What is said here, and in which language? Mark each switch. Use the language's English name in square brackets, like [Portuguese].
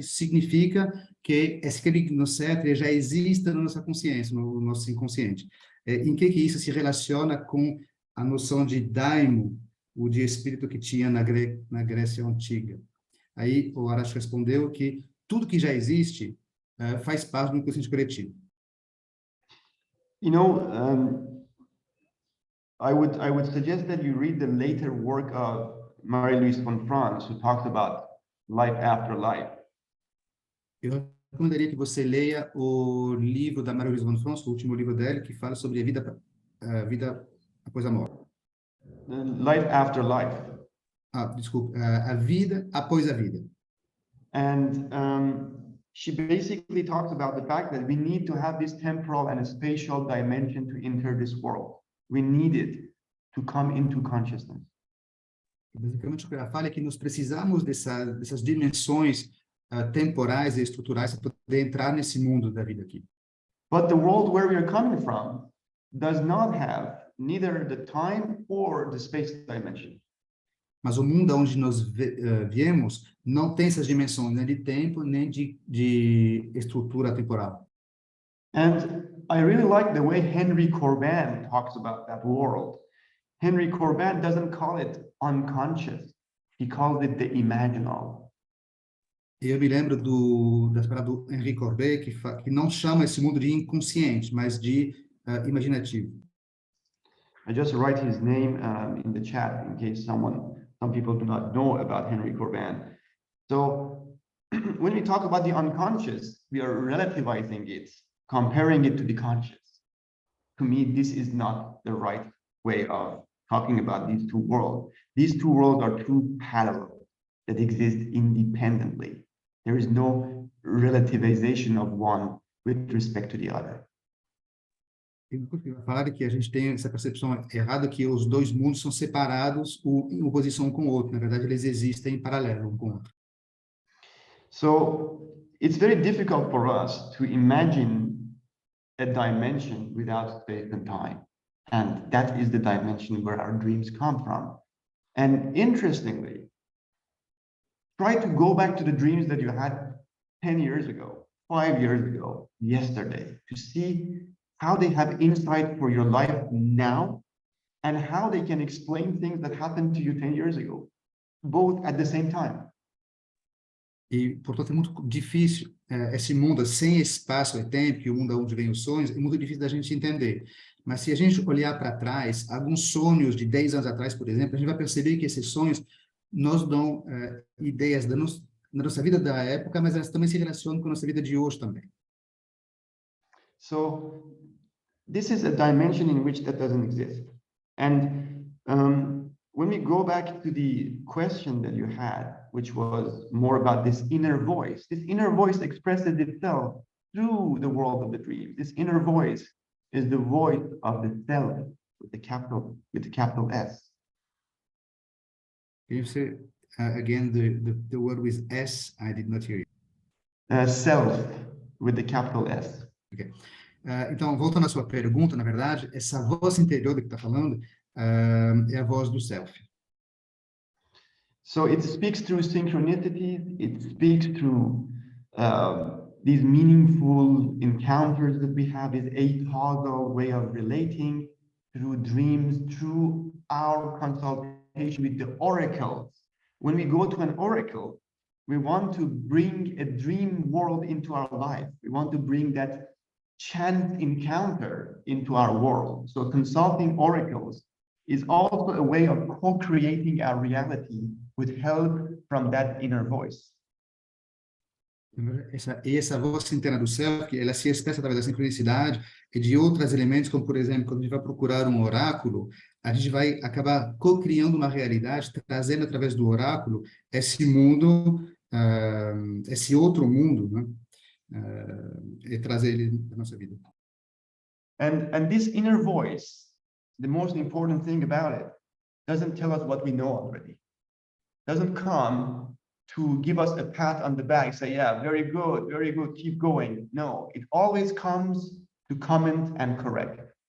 [Portuguese] Isso significa que esse caminho certo já existe na nossa consciência, no nosso inconsciente. Em que isso se relaciona com a noção de daimon, o de espírito que tinha na Grécia Antiga? Aí o Arash respondeu que tudo que já existe faz parte do inconsciente coletivo. [English] You know, I would suggest that you read the later work of Marie-Louise von Franz, who talks about life after life. [Portuguese] Eu recomendaria que você leia o livro da Marie-Louise von Franz, o último livro dela, que fala sobre a vida após a morte. [English] Life after life. [Portuguese] Desculpa, a vida após a vida. [English] And she basically talks about the fact that we need to have this temporal and spatial dimension to enter this world. We need it to come into consciousness. [Portuguese] Basicamente, o que ela fala é que nós precisamos dessas dimensões temporais e estruturais para poder entrar nesse mundo da vida aqui. [English] But the world where we are coming from does not have neither the time or the space dimension. [Portuguese] Mas o mundo onde nós viemos não tem essas dimensões, nem de tempo, nem de estrutura temporal. [English] And I really like the way Henry Corbin talks about that world. Henry Corbin doesn't call it unconscious. He calls it the imaginal. [Portuguese] Eu me lembro das palavras do Henry Corbin, que não chama esse mundo de inconsciente, mas de imaginativo. [English] I just write his name in the chat in case some people do not know about Henry Corbin. So when we talk about the unconscious, we are relativizing it, comparing it to the conscious. To me, this is not the right way of talking about these two worlds. These two worlds are two parallel that exist independently. There is no relativization of one with respect to the other. [Portuguese] Falar que a gente tem essa percepção errada que os dois mundos são separados em oposição um com o outro. Na verdade, eles existem em paralelo um com o outro. [English] So it's very difficult for us to imagine a dimension without space and time. And that is the dimension where our dreams come from. And interestingly, try to go back to the dreams that you had 10 years ago. 5 years ago, yesterday, to see how they have insight for your life now and how they can explain things that happened to you 10 years ago, both at the same time. [Portuguese] E, portanto, é muito difícil, esse mundo sem espaço e tempo, que o mundo onde vem os sonhos, é muito difícil da gente entender. Mas se a gente olhar para trás, alguns sonhos de 10 anos atrás, por exemplo, a gente vai perceber que esses sonhos nos dão ideias da nossa vida da época, mas elas também se relacionam com a nossa vida de hoje também. [English] So this is a dimension in which that doesn't exist. And when we go back to the question that you had, which was more about this inner voice expresses itself through the world of the dream. This inner voice is the voice of the self with the capital S. Can you say again the word with S? I did not hear you. Self with the capital S. Okay. [Portuguese] Então, voltando à sua pergunta, na verdade, essa voz interior que está falando é a voz do self. [English] So it speaks through synchronicity, it speaks through these meaningful encounters that we have, this acausal way of relating, through dreams, through our consultation with the oracles. When we go to an oracle, we want to bring a dream world into our life. We want to bring that chance encounter into our world. So consulting oracles is also a way of co-creating our reality with help from that inner voice. [Portuguese] Essa voz interna do self, ela se expressa através da sincronicidade e de outros elementos, como, por exemplo, quando a gente vai procurar um oráculo, a gente vai acabar co-criando uma realidade, trazendo através do oráculo esse mundo, esse outro mundo, né? E trazer ele para a nossa vida. [English] And this inner voice, the most important thing about it, doesn't tell us what we know already. Doesn't come to give us a pat on the back, say, yeah, very good, keep going. No, it always comes to comment and correct.